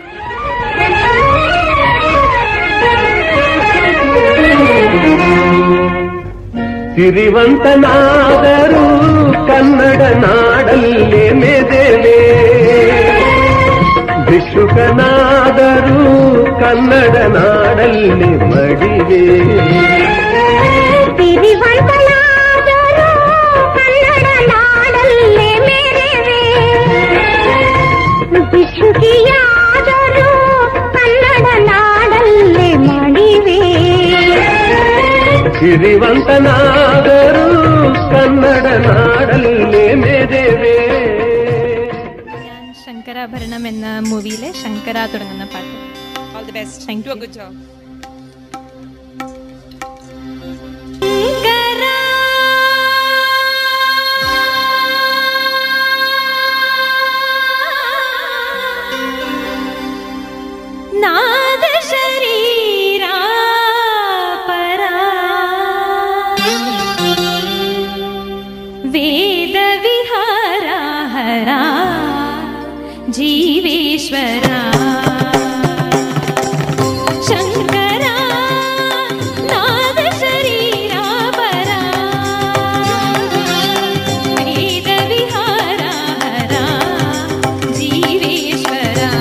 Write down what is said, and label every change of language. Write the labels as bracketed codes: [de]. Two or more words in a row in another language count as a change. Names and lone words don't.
[kn] ಸಿರಿವಂತನಾದರೂ ಕನ್ನಡ ನಾಡಲ್ಲೇ ಮೆದೆಲೆ, ಭಿಕ್ಷುಕನಾದರೂ ಕನ್ನಡ ನಾಡಲ್ಲಿ ಮಡಿವೆ. ಸಿರಿವಂತನಾದರೂ ಕನ್ನಡ ನಾಡಲ್ಲೇ ಮೆರೆವೆ, ಭಿಕ್ಷುಕಿಯಾದರೂ ಕನ್ನಡ ನಾಡಲ್ಲೇ ಮಡಿವೆ. ಸಿರಿವಂತನಾದರೂ ಕನ್ನಡ ನಾಡಲ್ಲೇ ಮೆರೆವೆ. [ml] ശങ്കരാഭരണം എന്ന മൂവിയിലെ ശങ്കര തുടങ്ങുന്ന പാട്ട്. [en] All the best. Thank you. Good job. [sa] ನಾದ ಶರೀರ ಪರ ವೇದ ವಿಹಾರ ಹರ जीवेश्वर शंकर नाद शरीरा परा वेद विहारा हरा जीवेश्वर